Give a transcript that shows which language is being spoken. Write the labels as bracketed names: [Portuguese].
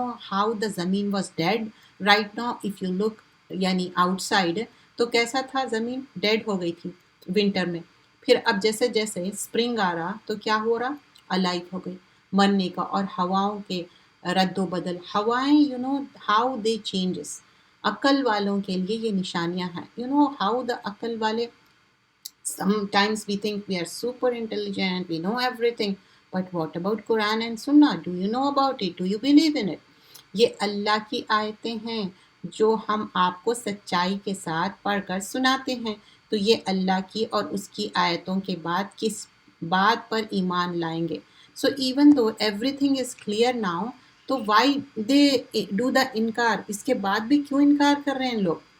[English] how the زمین was dead right now if you look, [Urdu] یعنی out side, تو کیسا تھا؟ زمین ڈیڈ ہو گئی تھی ونٹر میں۔ پھر اب جیسے جیسے اسپرنگ آ رہا تو کیا ہو رہا؟ الائیو ہو گئی، مرنے کا۔ اور ہواؤں کے رد و بدل، ہوائیں [English] how they changes, [Urdu] عقل والوں کے لیے یہ نشانیاں ہیں۔ ہاؤ دا عقل والے، [English] sometimes we think we are super intelligent, we know everything, but what about Quran and Sunnah? Do you know about it? Do you believe in it? [Urdu] یہ اللہ کی آیتیں ہیں جو ہم آپ کو سچائی کے ساتھ پڑھ کر سناتے ہیں، تو یہ اللہ کی اور اس کی آیتوں کے بعد کس بات پر ایمان لائیں گے؟ [English] so even though everything is clear now, تو why they do the [Urdu] انکار؟ اس کے بعد بھی کیوں انکار کر رہے ہیں لوگ؟